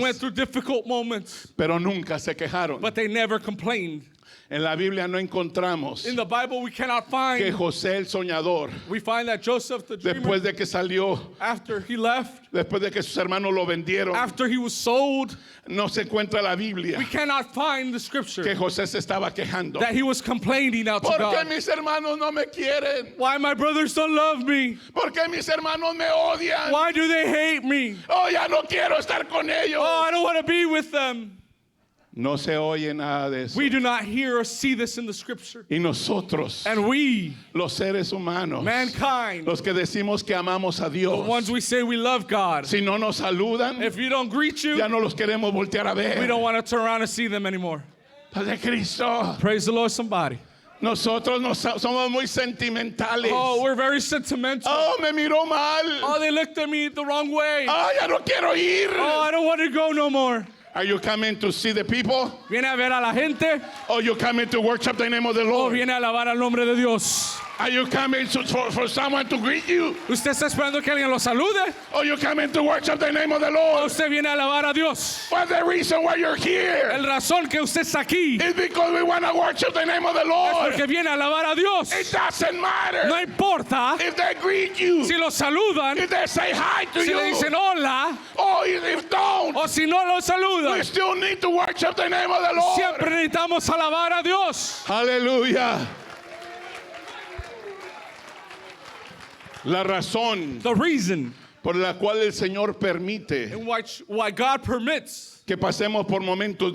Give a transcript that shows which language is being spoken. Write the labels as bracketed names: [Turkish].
[English] went through difficult moments, [Spanish] pero nunca se quejaron. [English] but they never complained. [Spanish] En la Biblia no encontramos [English] In the Bible, we cannot [Spanish] que [English] find. [Spanish] José el soñador, [English] We find that Joseph the dreamer, [Spanish] después de que salió, [English] after he left, [Spanish] después de que sus hermanos lo vendieron, [English] after he was sold, [Spanish] no se encuentra la Biblia [English] we cannot find the [Spanish] que [English] scripture [Spanish] José se estaba quejando. [English] that he was complaining out to [Spanish] ¿Por qué [English] God. [Spanish] mis hermanos no me quieren? [English] Why my brothers don't love me? [Spanish] ¿Por qué mis hermanos me odian? [English] Why do they hate me? [Spanish] Oh, ya no quiero estar con ellos. [English] Oh, I don't want to be with them. [Spanish] No se oye nada de eso. [English] We do not hear or see this in the scripture. [Spanish] Y nosotros, [English] And we, [Spanish] los seres humanos, [English] mankind, [Spanish] los que decimos que amamos a [English] the [Spanish] Dios, [English] ones we say we love God, [Spanish] si no nos saludan, [English] if you don't greet you, [Spanish] ya no los queremos voltear a [English] we [Spanish] ver. [English] don't want to turn around and see them anymore. [Spanish] Padre Cristo, [English] Praise the Lord, somebody. [Spanish] nosotros somos muy sentimentales. [English] Oh, we're very sentimental. [Spanish] Oh, me miró mal. [English] Oh, they looked at me the wrong way. [Spanish] Oh, ya no quiero ir. [English] Oh, I don't want to go no more. Are you coming to see the people? [Spanish] Viene a ver a la gente [English] Or you coming to worship the name of the [Spanish] o [English] Lord? [Spanish] viene a alabar al nombre de Dios. [English] Are you coming for someone to greet you? [Spanish] ¿Usted está esperando que alguien lo salude? [English] Or you coming to worship the name of the [Spanish] ¿O [English] Lord? [Spanish] usted viene a alabar a Dios? [English] What's the reason why you're here? [Spanish] El razón que usted está aquí [English] It's because we want to worship the name of the Lord. [Spanish] porque viene a alabar a Dios. [English] It doesn't matter [Spanish] No importa [English] if they greet you, [Spanish] si lo saludan, [English] if they say hi to [Spanish] si le [English] you, [Spanish] dicen hola, [English] or if don't. [Spanish] o si no lo [English] We [Spanish] saludan. [English] still need to worship the name of the Lord. [Spanish] Siempre necesitamos alabar a Dios. Aleluya. La razón [English] The reason [Spanish] por la cual el Señor permite [English] in why God permits [Spanish] que pasemos por momentos